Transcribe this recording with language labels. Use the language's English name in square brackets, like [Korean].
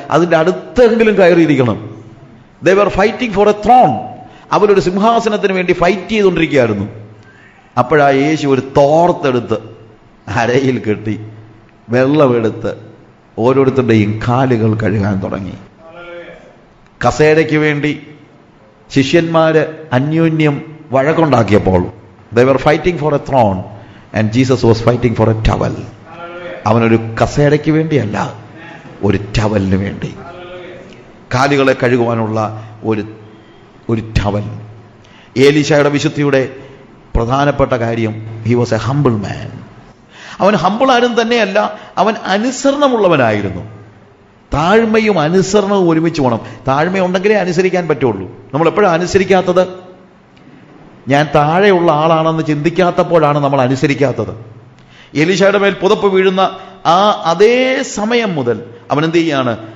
[Malayalam] അതിന്റെ അടുത്തെങ്കിലും കയറിയിരിക്കണം. [English] They were fighting for a throne. [Malayalam] അവരൊരു സിംഹാസനത്തിന് വേണ്ടി ഫൈറ്റ് ചെയ്തുകൊണ്ടിരിക്കുകയായിരുന്നു. അപ്പോഴാ യേശു ഒരു തോർത്തെടുത്ത് അരയിൽ കെട്ടി വെള്ളമെടുത്ത് ഓരോരുത്തരുടെയും കാലുകൾ കഴുകാൻ തുടങ്ങി. കസേരയ്ക്ക് വേണ്ടി ശിഷ്യന്മാര് അന്യോന്യം വഴക്കുണ്ടാക്കിയപ്പോൾ [English] they were fighting for a throne and Jesus was fighting for a towel. [Malayalam] അവനൊരു കസേരയ്ക്ക് വേണ്ടിയല്ല, ഒരു ടവലിന് വേണ്ടി, കാലുകളെ കഴുകുവാനുള്ള ഒരു ടവൽ. ഏലീശയുടെ വിശുദ്ധിയുടെ പ്രധാനപ്പെട്ട കാര്യം, [English] he was a humble man. [Malayalam] അവൻ ഹമ്പിൾ ആരും തന്നെയല്ല, അവൻ അനുസരണമുള്ളവനായിരുന്നു. താഴ്മയും അനുസരണവും ഒരുമിച്ച് വേണം. താഴ്മയുണ്ടെങ്കിലേ അനുസരിക്കാൻ പറ്റുള്ളൂ. നമ്മൾ എപ്പോഴാണ് അനുസരിക്കാത്തത്? ഞാൻ താഴെയുള്ള ആളാണെന്ന് ചിന്തിക്കാത്തപ്പോഴാണ് നമ്മൾ അനുസരിക്കാത്തത്. എലീശയുടെ മേൽ പുതപ്പ് വീഴുന്ന ആ അതേ സമയം മുതൽ അവൻ എന്ത് ചെയ്യാണ്?